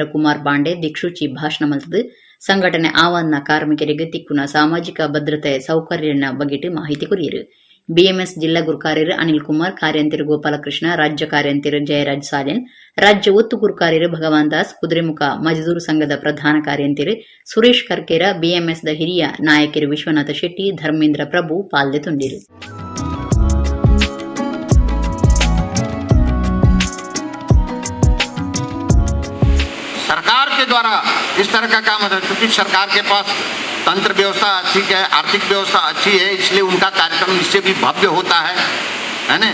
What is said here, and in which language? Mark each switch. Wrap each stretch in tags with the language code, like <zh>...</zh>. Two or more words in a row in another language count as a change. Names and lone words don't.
<tcy>ಕುಮಾರ್ ಬಾಂಡೆ ದಿಕ್ಷುಚಿ ಭಾಷಣ ಮಲ್ತದು ಸಂಘಟನೆ ಆವನ್ನ ಕಾರ್ಮಿಕರಿಗೆ ತಿಕ್ಕುನ ಸಾಮಾಜಿಕ ಭದ್ರತೆ ಸೌಕರ್ಯನ ಬಗ್ಗೆ ಮಾಹಿತಿ ಕೊರಿಯರು ಬಿಎಂಎಸ್ ಜಿಲ್ಲಾ ಗುರುಕಾರ್ಯರು ಅನಿಲ್ ಕುಮಾರ್ ಕಾರ್ಯಂತಿರು ಗೋಪಾಲಕೃಷ್ಣ ರಾಜ್ಯ ಕಾರ್ಯಂತಿರು ಜಯರಾಜ್ ಸಾಲೆನ್ ರಾಜ್ಯ ಒತ್ತು ಗುರುಕಾರ್ಯರು ಭಗವಾನ್ ದಾಸ್ ಕುದುರೆಮುಖ ಮಜ್ದೂರು ಸಂಘದ ಪ್ರಧಾನ ಕಾರ್ಯಂತಿರು ಸುರೇಶ್ ಕರ್ಕೇರ ಬಿಎಂಎಸ್ದ ಹಿರಿಯ ನಾಯಕರು ವಿಶ್ವನಾಥ ಶೆಟ್ಟಿ ಧರ್ಮೇಂದ್ರ ಪ್ರಭು ಪಾಲ್ದೆ ತುಂಡಿರು</tcy> <hi>सरकार के द्वारा इस तरह का काम होता है क्योंकि सरकार के पास तंत्र व्यवस्था अच्छी है, आर्थिक व्यवस्था अच्छी है, इसलिए उनका कार्यक्रम इससे भी भव्य होता है ना।</hi>